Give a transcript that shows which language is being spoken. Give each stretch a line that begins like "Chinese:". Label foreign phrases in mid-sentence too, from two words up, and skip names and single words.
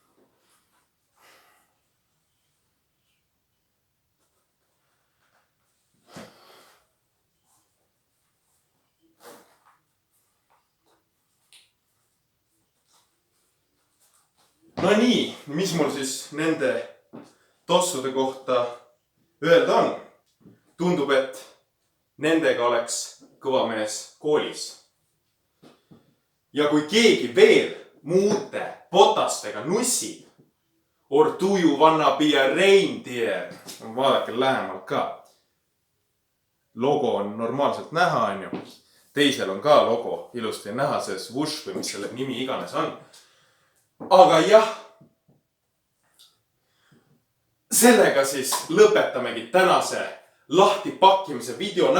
Estonian: No nii, mis mul siis nende tossude kohta öelda on? Tundub, et nendega oleks kõva mees koolis. Ja kui keegi veel muude potastega nussib,
English: or do you wanna be a reindeer?
Estonian: Vaadake lähemalt ka. Logo on normaalselt näha on ju. Teisel on ka logo ilusti näha, see swoosh või mis selle nimi iganes on. aga jah. Sellega siis lõpetamegi tänase lahti pakkimise video.